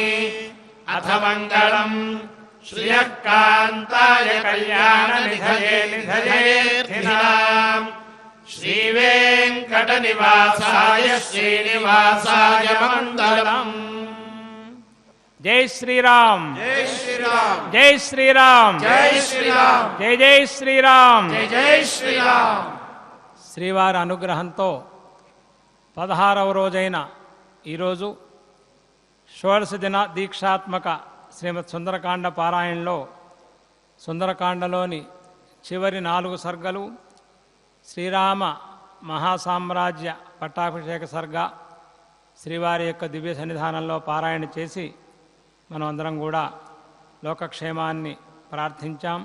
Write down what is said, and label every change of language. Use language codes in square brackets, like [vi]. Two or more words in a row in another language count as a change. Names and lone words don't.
[sa] अथ मङ्गलम् श्रियः कान्ताय कल्याणनिधये निधयेऽर्थिनाम् श्रीवेङ्कटनिवासाय श्रीनिवासाय मङ्गलम्। जय श्रीराम। जय श्रीराम। जय श्रीराम। जय श्रीराम। जय जय శ్రీరామ్। जय जय श्रीराम। [te] శ్రీవారి అనుగ్రహంతో 16వ రోజైన ఈరోజు షోడశ దిన దీక్షాత్మక శ్రీమద్ సుందరకాండ పారాయణలో సుందరకాండలోని చివరి 4 సర్గలు శ్రీరామ మహాసామ్రాజ్య పట్టాభిషేక సర్గ శ్రీవారి యొక్క దివ్య సన్నిధానంలో పారాయణ చేసి మనం అందరం కూడా లోకక్షేమాన్ని ప్రార్థించాం.